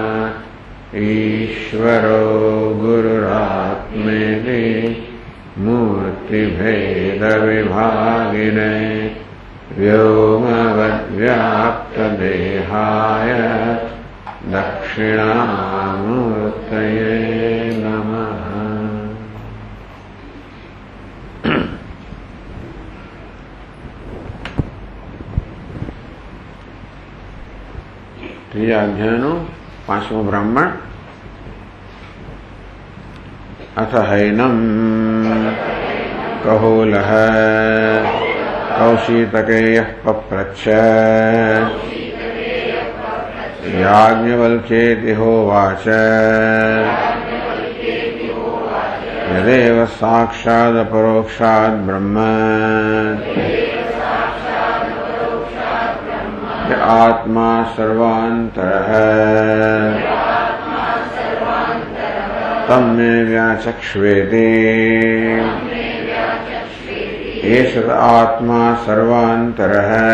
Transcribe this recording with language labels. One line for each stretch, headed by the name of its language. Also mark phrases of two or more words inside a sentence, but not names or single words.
Sanskrit: ईश्वरो गुरुरात्मेति मूर्तिभेदविभागिने व्योमवद्व्याप्तदेहाय दक्षिणामूर्तये नमः।
Gujarati: ત્રીજા અધ્યાયનો પાંચમો બ્રાહ્મણ
Sanskrit: अथ हैनं कहोलः कौशीतकेयः पप्रच्छ याज्ञवल्क्येति होवाच यदेव साक्षादपरोक्षाद् ब्रह्म य आत्मा सर्वान्तरः तम मे व्याचक्ष्वेति एष आत्मा सर्वान्तरः।